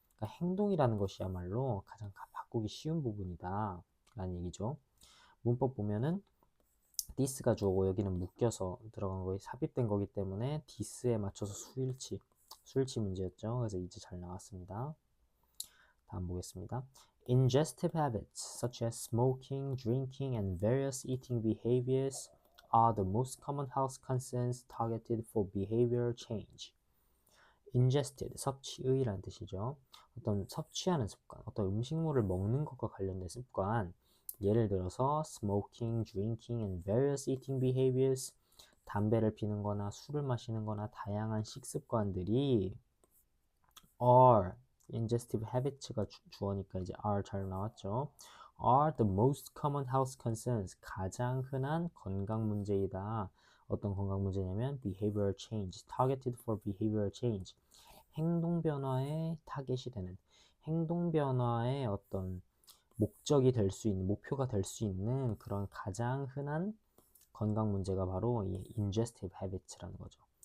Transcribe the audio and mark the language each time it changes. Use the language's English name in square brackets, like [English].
[Korean] 그러니까 행동이라는 것이야말로 가장 바꾸기 쉬운 부분이다 라는 얘기죠. 문법 보면은 this가 주어고 여기는 묶여서 들어간 거에 삽입된 거기 때문에 this에 맞춰서 수일치 문제였죠. 그래서 이제 잘 나왔습니다. 다음 보겠습니다. [English] Ingestive habits such as smoking, drinking, and various eating behaviors are the most common health concerns targeted for behavioral change. [Korean] Ingested, 섭취의라는 뜻이죠. 어떤 섭취하는 습관, 어떤 음식물을 먹는 것과 관련된 습관, 예를 들어서 [English] smoking, drinking, and various eating behaviors, [Korean] 담배를 피는 거나 술을 마시는 거나 다양한 식습관들이 are, ingestive habits가 주어니까 이제 are 잘 나왔죠. [English] are the most common health concerns, [Korean] 가장 흔한 건강 문제이다. 어떤 건강 문제냐면 [English] behavioral change, targeted for behavioral change, [Korean] 행동 변화에 타겟이 되는, 행동 변화의 어떤 목적이 될 수 있는, 목표가 될 수 있는 그런 가장 흔한 건강 문제가 바로 이 ingestive habits라는 거죠.